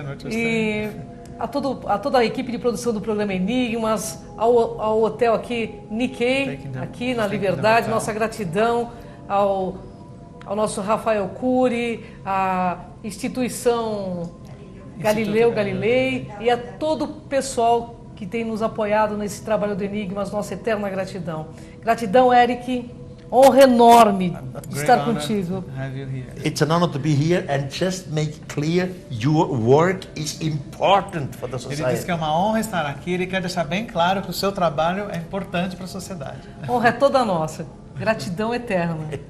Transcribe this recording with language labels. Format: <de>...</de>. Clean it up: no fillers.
<pt>E a toda a equipe de produção do programa Enigmas, ao hotel aqui Nikkei, aqui na Liberdade, nossa gratidão ao nosso Rafael Cury, à instituição Galileu Galilei e a todo o pessoal que tem nos apoiado nesse trabalho do Enigmas, nossa eterna gratidão. Gratidão, Eric. Honra enorme estar contigo.</pt> <en>It's an honor to be here and just make clear your work is important for the</en> <pt>Ele</pt> <en>society.</en> <pt>diz que é uma honra estar aqui. Ele quer deixar bem claro que o seu trabalho é importante para a sociedade. Honra é toda nossa. Gratidão eterna.</pt>